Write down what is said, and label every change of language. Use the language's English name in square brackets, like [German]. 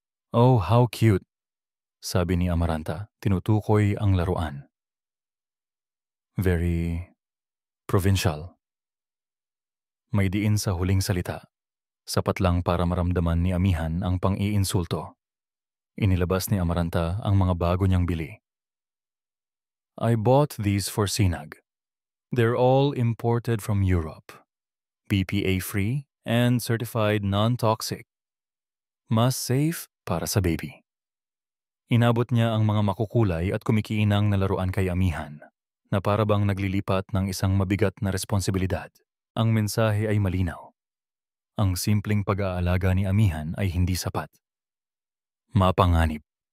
[English] Oh, how cute, [Filipino] sabi ni Amaranta, tinutukoy ang laruan. [English] Very provincial. [Filipino] May diin sa huling salita, sapat lang para maramdaman ni Amihan ang pang-iinsulto. Inilabas ni Amaranta ang mga bago niyang bili. [English] I bought these for Sinag. They're all imported from Europe. BPA-free and certified non-toxic. [Filipino] Mas safe para sa baby. Inabot niya ang mga makukulay at kumikinang na laruan kay Amihan, na para bang naglilipat ng isang mabigat na responsibilidad. Ang mensahe ay malinaw. Ang simpleng pag-aalaga ni Amihan ay hindi sapat. Mapanganib.